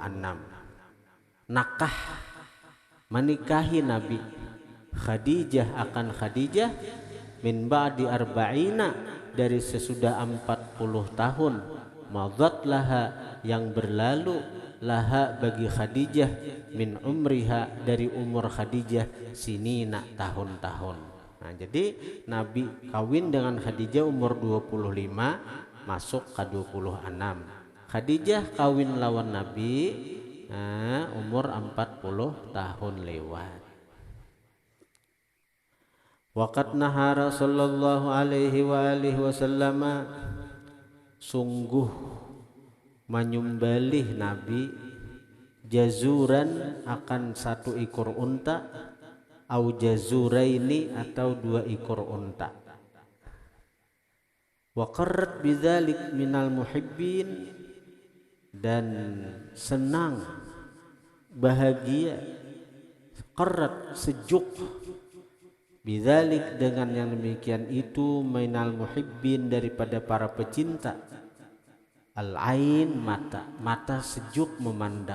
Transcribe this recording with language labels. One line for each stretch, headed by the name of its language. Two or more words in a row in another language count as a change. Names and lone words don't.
Indonesian: Nakah, menikahi Nabi Khadijah akan Khadijah
Arabic: من بعد أربعين,
Indonesian: dari sesudah 40 tahun,
Arabic: مضت لها,
Indonesian: yang berlalu, laha bagi Khadijah,
Arabic: من عمرها,
Indonesian: dari umur Khadijah, sinina, tahun-tahun. Nah, jadi Nabi kawin dengan Khadijah umur 25, masuk ke 26. Khadijah kawin lawan Nabi umur 40 tahun lewat.
Arabic: وقد نحر صلى الله عليه وآله وسلم,
Indonesian: sungguh menyembelih Nabi, jazuran, akan 1 ekor unta,
Arabic: أو جزورين,
Indonesian: atau 2 ekor unta.
Arabic: وقرت بذلك من المحبين,
Indonesian: dan senang, bahagia, qarrat, sejuk, bidzalik, dengan yang demikian itu,
Arabic: من المحبين,
Indonesian: daripada para pecinta, al-ain, mata sejuk memandang.